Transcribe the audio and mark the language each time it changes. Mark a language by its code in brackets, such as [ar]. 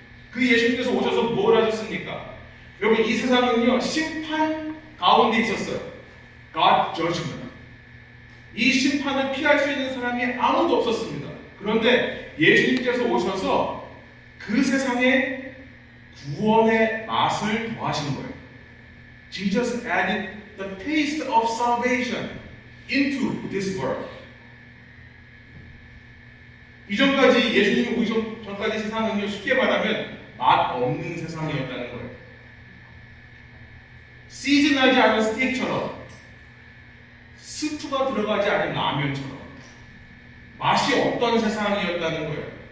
[ko] 그 예수님께서 오셔서 뭘 하셨습니까? 여러분 이 세상은요 심판 가운데 있었어요. [en] God judgment. [ko] 이 심판을 피할 수 있는 사람이 아무도 없었습니다. 그런데 예수님께서 오셔서 그 세상에 구원의 맛을 더하신 거예요. [en] Jesus added the taste of salvation into this world. [ko] 이전까지 예수님이 오기 전까지 세상은요 쉽게 말하면 맛 없는 세상이었다는 거예요. 시즌하지 않은 스테이크처럼, 스프가 들어가지 않은 라면처럼 맛이 없던 세상이었다는 거예요.